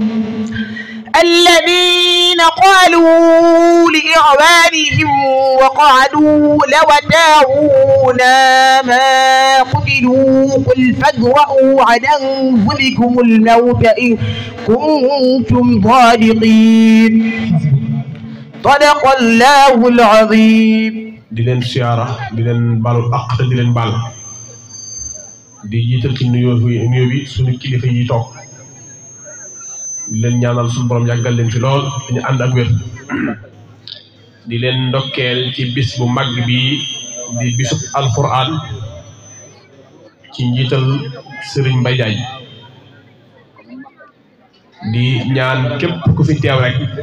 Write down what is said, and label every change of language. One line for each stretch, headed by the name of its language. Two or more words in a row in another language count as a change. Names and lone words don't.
Arabic: الذين قالوا لإخوانهم وقعدوا لو أطاعونا ما قتلوا قل فادرءوا عن أنفسكم الموت إن كنتم صادقين صدق الله العظيم.
Wolof: di leen siyaara di leen balu àq te di leen baal di jiital ci nuyoo bi suñu kilifa yi toog di leen ñaanal suñu borom yàggal leen fi lool ñu ànd ak wér di leen ndokkeel ci bis bu mag bi di bisub alquran ci njiital Serigne Mbaye Diagne di ñaan képp ku fi teew rek